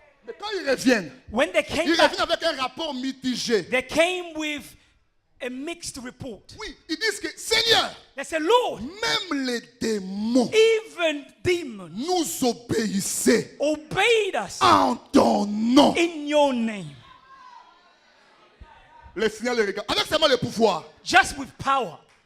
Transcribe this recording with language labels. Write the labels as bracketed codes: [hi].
[fr] Mais quand ils reviennent, [en] when they came [fr] ils [en] back, [fr] reviennent avec un rapport mitigé. [en] they came with a mixed report. [fr] Oui, ils disent que, Seigneur, [en] They said, Lord, [fr] même les démons [en] even demons [fr] nous obéissaient [en] obeyed us [fr] en ton nom. [en] in your name. [fr] Le Seigneur les regarde. Avec seulement le pouvoir. [en] Just with power.